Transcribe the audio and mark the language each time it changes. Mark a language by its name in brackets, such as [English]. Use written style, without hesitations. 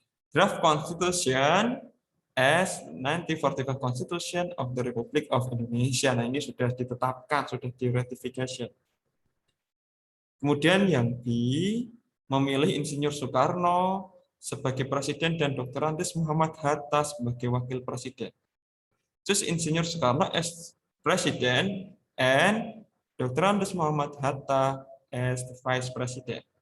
[English] Draft Constitution as 1945 Constitution of the Republic of Indonesia. [Indonesian] Nah, ini sudah ditetapkan, sudah diratifikasi. Kemudian yang B, memilih Insinyur Soekarno sebagai presiden dan Dr. Andes Muhammad Hatta sebagai wakil presiden. [English] Choose Insinyur Soekarno as president and Dr. Andes Muhammad Hatta as the vice president.